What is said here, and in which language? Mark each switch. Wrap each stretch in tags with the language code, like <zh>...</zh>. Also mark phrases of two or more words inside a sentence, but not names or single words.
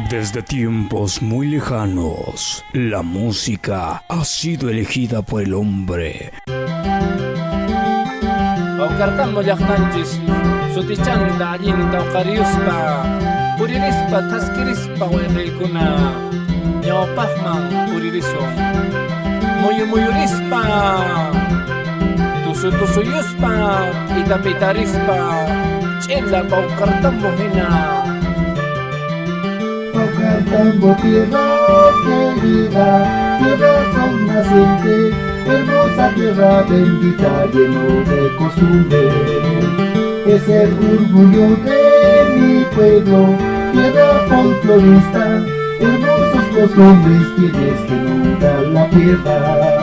<es>Desde tiempos muy lejanos, la música ha sido elegida por el hombre.</es> <qu>Pawkartambo llaqtanchis sutichanta allinta uqariyuspa puririspa taskirispa wayqiykuna ñawpaqman puririsun muyurispa tusuyuspa itapitarispa ch'ila Pawkartambo hina.</qu> <es>Pawkartambo, tierra querida, tierra sol naciente, hermosa tierra bendita, lleno de costumbre. Es el orgullo de mi pueblo, tierra folclorista, hermosos costumbres tienes que nunca la pierdas.</es>